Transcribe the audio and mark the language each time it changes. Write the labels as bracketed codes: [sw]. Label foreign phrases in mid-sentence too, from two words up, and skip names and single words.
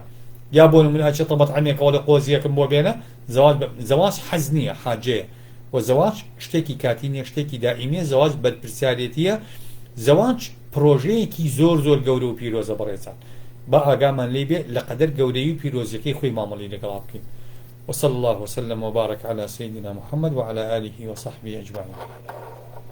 [ckb] یا بۆ نمونە ئەچێت تەبەتعەمێکەوە لە قۆزیەکەم بۆ بێنە زەواج حەز نییە حاجەیە و زەواج شتێکی کاتی نییە شتێکی دائیمیە زەواج بەرپرسیارەتیە زەواج پرۆژەیەکی زۆر زۆر گەورە و پیرۆزە بەڕێزان با ئاگامان لێ بێ لە قەدەر گەورەی و پیرۆزیەکەی خۆی مامەڵی لەگەڵا بکەین [ar] وصلى الله وسلم وبارك على سيدنا محمد وعلى آله وصحبه أجمعين